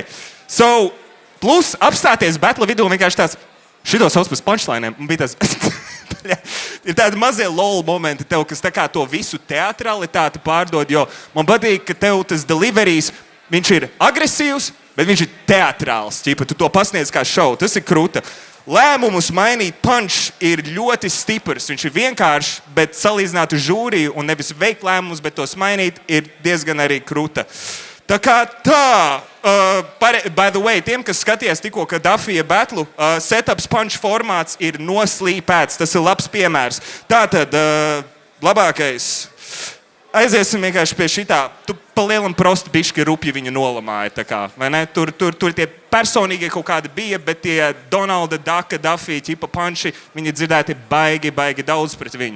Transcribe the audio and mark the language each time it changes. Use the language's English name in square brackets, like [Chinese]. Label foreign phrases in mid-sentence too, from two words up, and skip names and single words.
[Latvian] So, plus apstāties battle vidū vienkārši tāds, šito sauc pēc punchlineiem, un bija tas, ir tādi mazie lol momenti tev, kas tā kā to visu teatralitāti pārdod, jo man patīk, ka tev tas deliveries, viņš ir agresīvs, bet viņš ir teatrāls, ķipa, tu to pasniedz kā šovu, tas ir krūta. Lēmumus mainīt punch ir ļoti stiprs, viņš ir vienkāršs, bet salīdzināt uz žūriju un nevis veikt lēmumus, bet tos mainīt, ir diezgan arī krūta. Tā kā tā, [English] by the way, [Latvian] tiem, kas skatījās tikko, ka Dafija battle, setups punch formāts ir noslīpēts, tas ir labs piemērs. Tātad, labākais, aiziesim vienkārši pie šitā, tu pa lielam prosti bišķi rupji viņu nolamāja, tā kā, vai ne? Tur tie personīgie kaut kādi bija, bet tie Donalda, Daka, Dafija, ķipa punči, viņi dzirdēti baigi daudz pret viņu.